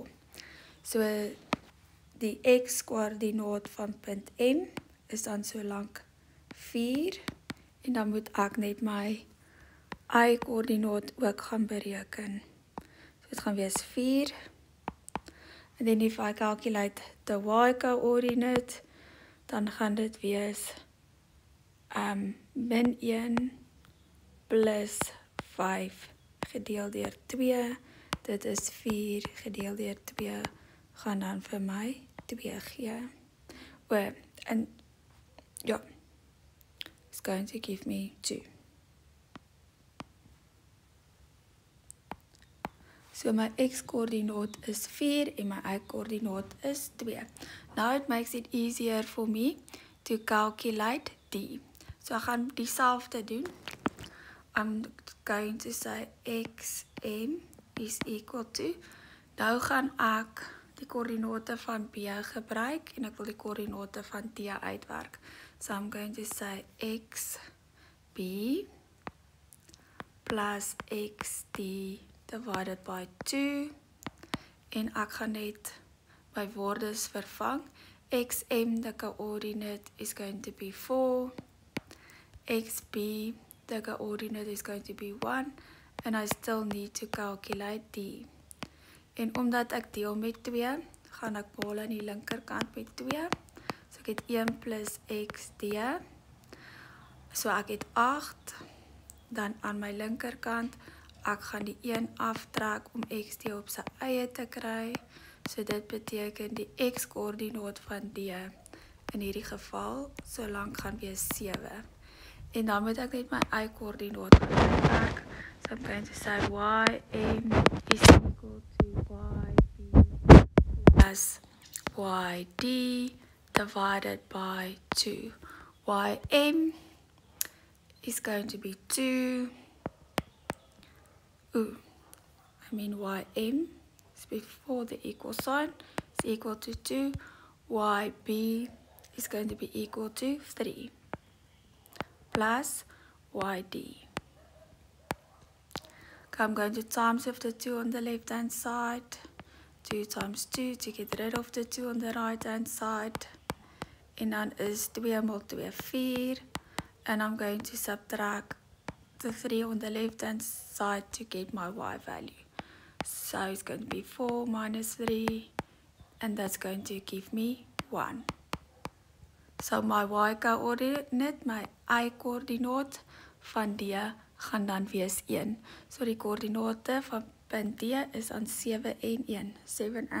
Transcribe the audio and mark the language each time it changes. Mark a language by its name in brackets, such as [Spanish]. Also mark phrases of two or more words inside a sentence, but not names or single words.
[Afrikaans] So die x-koördinaat van punt M is dan so lank 4 en dan moet ek net my y-koördinaat ook gaan bereken. So dit gaan wees 4. [English] And then if I calculate the y-coordinate, [Afrikaans] dan gaan dit wees min 1 plus 5 gedeeld deur 2. Dit is 4 gedeeld deur 2 gaan dan vir my 2 gee. [English] And yeah, it's going to give me 2. [Afrikaans] So my x-coördinaat is 4 en my y-coördinaat is 2. [English] Now it makes it easier for me to calculate D. [Afrikaans] So ek gaan dieselfde doen. [English] I'm going to say XM is equal to. [Afrikaans] Nou gaan ek die koördinate van B gebruik en ek wil die koördinate van D uitwerk. [English] So I'm going to say XB plus XD divided by 2 [Afrikaans] en ek gaan net my waardes vervang. [English] XM, the coordinate is going to be 4. XB, the coordinate is going to be 1 and I still need to calculate D. [Afrikaans] En omdat ek deel met 2, gaan ek behaal aan die linkerkant met 2. So ek het 1 plus XD. So ek het 8. Dan aan my linkerkant, ek gaan die 1 aftrek om XD op sy eie te kry. So dit beteken die x-koördinaat van D in hierdie geval so lank gaan wees 7. En dan moet ek net my y-koördinaat uitwerk. [English] So I'm going to say YM is equal to YB plus YD divided by 2. YM is going to be 2. YM is before the equal sign, is equal to 2. YB is going to be equal to 3 plus YD. Okay, I'm going to times with the 2 on the left hand side. 2 times 2 to get rid of the 2 on the right hand side. [Afrikaans] En dan is 2 maal 2 4. [English] And I'm going to subtract the 3 on the left hand side to get my y value. So it's going to be 4 minus 3. And that's going to give me 1. [Afrikaans] So my y coördinate, my y coördinaat van D gaan dan wees 1. So die koördinate van punt D is aan 7 en 1. 7 en